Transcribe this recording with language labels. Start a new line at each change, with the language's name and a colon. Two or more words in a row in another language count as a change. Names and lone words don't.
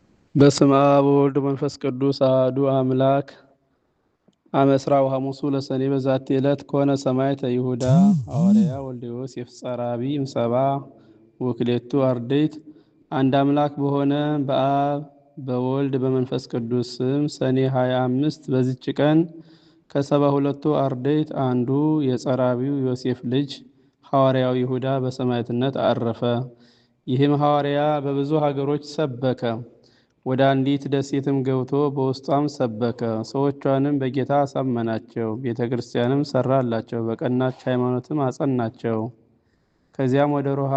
Geez: በስመ አብ ወወልድ ወመንፈስ ቅዱስ አሐዱ አምላክ። አመ ዕስራው ሐሙሱ ለሰኔ በዛቲ ዕለት ኮነ ሰማዕተ ይሁዳ ሐዋርያ ወልደ ዮሴፍ ጸራቢ እምሰብአ ወክልኤቱ አርድእት።
Amharic: አንድ አምላክ በሆነ በአብ በወልድ በመንፈስ ቅዱስ ስም ሰኔ 25 በዚች ቀን ከ72ቱ አርድእት አንዱ የጸራቢው ዮሴፍ ልጅ ሐዋርያው ይሁዳ በሰማዕትነት አረፈ። ይህም ሐዋርያ በብዙ ሀገሮች ሰበከ። ወደ አንዲት ደሴትም ገብቶ በውስጧም ሰበከ። ሰዎቿንም በጌታ አሳመናቸው፣ ቤተ ክርስቲያንም ሰራላቸው፣ በቀናች ሃይማኖትም አጸናቸው። ከዚያም ወደ ሮሃ